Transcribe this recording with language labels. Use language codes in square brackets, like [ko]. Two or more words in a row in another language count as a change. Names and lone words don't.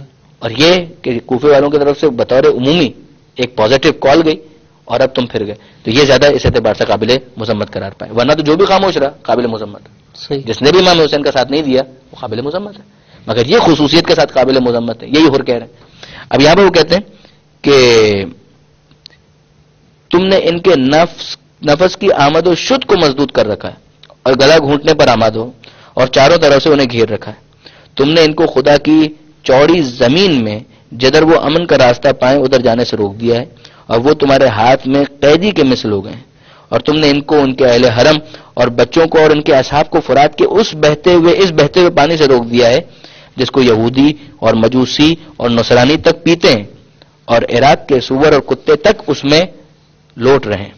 [ur] اور یہ کہ کوفے والوں کی طرف سے بطور عمومی ایک [en] positive call [ur] گئی اور اب تم پھر گئے، تو یہ زیادہ اس اعتبار سے قابل مذمت قرار پائے. ورنہ تو جو بھی خاموش رہا قابل مذمت ہے. جس نے بھی امام حسین کا ساتھ نہیں دیا وہ قابل مذمت ہے، مگر یہ خصوصیت کے ساتھ قابل مذمت ہے. یہی حر کہہ رہے ہیں. اب یہاں پہ وہ کہتے ہیں کہ تم نے ان کے نفس کی آمد و شد کو مضبوط کر رکھا ہے اور گلا گھونٹنے پر آماد ہو اور چاروں طرف سے انہیں گھیر رکھا ہے. تم نے ان کو خدا کی چوڑی زمین میں جدھر وہ امن کا راستہ پائیں ادھر جانے سے روک دیا ہے اور وہ تمہارے ہاتھ میں قیدی کے مثل ہو گئے ہیں. اور تم نے ان کو، ان کے اہل حرم اور بچوں کو اور ان کے اصحاب کو فرات کے اس بہتے ہوئے پانی سے روک دیا ہے جس کو یہودی اور مجوسی اور نصرانی تک پیتے ہیں اور عراق کے سور اور کتے تک اس میں لوٹ رہے ہیں.